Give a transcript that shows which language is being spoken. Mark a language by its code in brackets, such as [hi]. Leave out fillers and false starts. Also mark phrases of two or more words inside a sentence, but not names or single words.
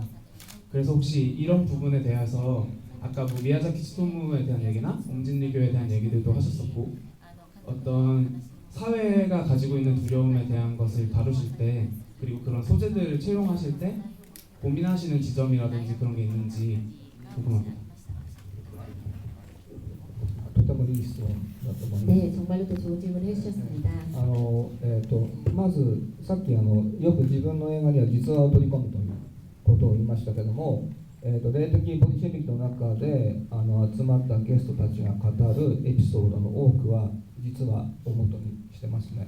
[ko] 그래서 혹시 이런 부분에 대해서 아까 뭐 미야자키 치토무에 대한 얘기나 옹진리교에 대한 얘기들도 하셨었고, 어떤 사회가 가지고 있는 두려움에 대한 것을 다루실 때, 그리고 그런 소재들을 채용하실 때 고민하시는 지점이라든지 그런 게 있는지 궁금합니다. [ja] とてもいい質問だと思います。 [ko] 네, 정말로 또 좋은 질문을 해주셨습니다. [ja] まずさっきよく自分の映画には実話を取り込むということを言いましたけども、霊的ボディシェミックの中で集まったゲストたちが語るエピソードの多くは実話を元にしてますね。